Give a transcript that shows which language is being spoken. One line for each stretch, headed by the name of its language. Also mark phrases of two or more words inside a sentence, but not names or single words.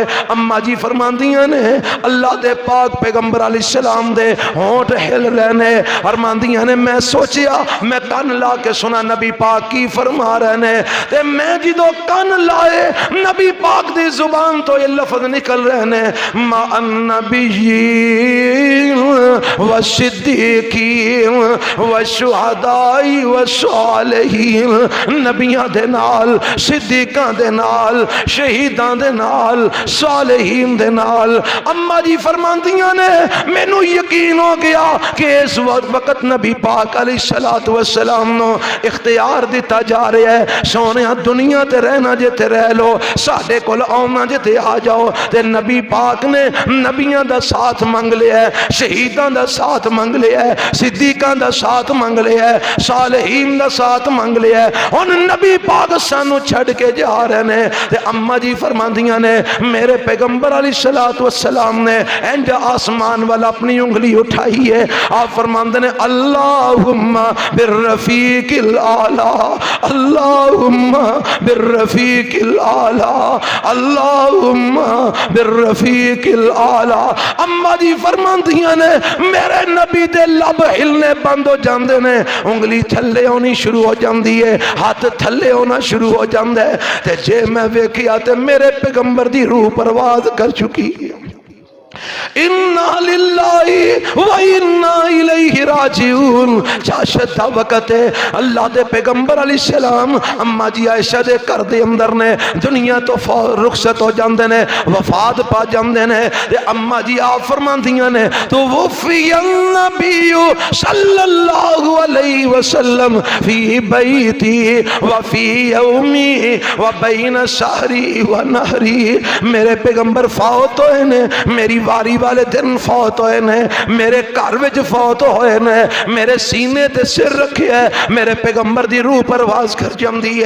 Punjabi: اما جی فرماندیاں نے اللہ دے پاک پیغمبر
Arabic: علیہ السلام
Punjabi: دے ہونٹ ہل رہنے، فرماندیاں نے میں سوچیا میں کن لا کے سنا نبی پاک کی فرما رہے ہیں، تے میں جدو کن لائے نبی پاک دی زبان تو یہ لفظ نکل رہے ہیں، ما
Arabic: النبیین والصدیقین والشہداء والصالحین،
Punjabi: نبیاں دے نال، صدیقاں دے نال، شہیداں دے نال، صالحین دے نال۔ اما جی فرماندیاں نے مینوں یقین ہو گیا کہ اس وقت نبی پاک
Arabic: علیہ السلام
Punjabi: نو اختیار دیتا جا رہا ہے، سونیا دنیا تے رہنا جے تے رہ لو، ساڈے کول آنا جے تے آ جاؤ۔ تے نبی پاک نے نبیاں دا ساتھ منگ لیا ہے، شہیداں دا ساتھ منگ لیا ہے، صدیقاں دا ساتھ منگ لیا ہے، صالحین دا ساتھ منگ لیا ہے۔ ہن نبی پاک سانو چھڑ کے جا رہے ہیں۔ تے اما جی فرماندیاں نے میرے پیغمبر
Arabic: علیہ السلام
Punjabi: نے انج آسمان والا اپنی انگلی اٹھائی ہے، آپ فرماندے نے
Arabic: اللہم بالرفیق الاعلی، اللہم بالرفیق الاعلی، اللہم بالرفیق الاعلی۔
Punjabi: اما جی فرماندیاں نے میرے نبی دے لب ہلنے بند ہو جاندے نے، انگلی تھلے ہونی شروع ہو جاندی ہے، ہاتھ تھلے ہونا شروع ہو جاندے ہے، تے جے میں ویکھیا تے میرے پیغمبر دی روح پرواز کر چکی ہے۔
Arabic: اِنَّا لِلَّهِ وَإِنَّا إِلَيْهِ راجعون۔
Punjabi: چاشدہ وقت ہے اللہ دے پیغمبر
Arabic: علیہ السلام
Punjabi: اما جی عائشہ دے گھر دے اندر نے دنیا تو رخصت ہو جاندے نے، وفات پا جاندے نے۔ اما جی آپ فرماندیاں نے
Arabic: تو وفی النبی صلی اللہ علیہ وسلم فی بیتی وفی یومی وبین شہری ونہری،
Punjabi: میرے پیغمبر فوت ہوئے نے، میری واری والے دن فوت ہوئے نے، میرے گھر وچ فوت ہوئے نے، میرے سینے تے سر رکھے ہے، میرے پیغمبر دی روح پرواز کر جاندی ہے۔